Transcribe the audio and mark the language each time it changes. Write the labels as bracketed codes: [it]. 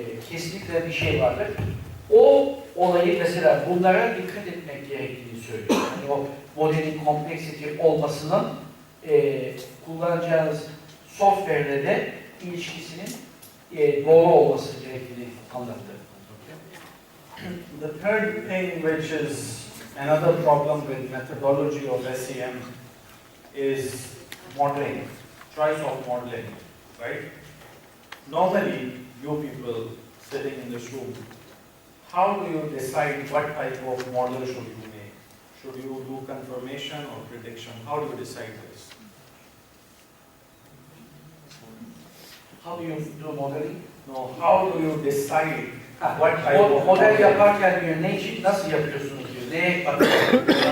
[tr] Kesinlikle bir şey vardır. O olayı mesela bunlara dikkat etmek gerektiğini söylüyor. Yani o modelin kompleksite olmasının kullanacağınız software'le de ilişkisinin doğru olması gerektiğini anlattı. [en] The third thing, which is another problem with methodology of SEM, is modeling, choice of modeling, right? Normally, you people sitting in this room, how do you decide what type of model should you make? Should you do confirmation or prediction? How do you decide this? How do you do modeling? No, how do you decide what type of [tr] model yaparken diyor, ne için, nasıl yapıyorsunuz diyor, neye bakıyorsunuz?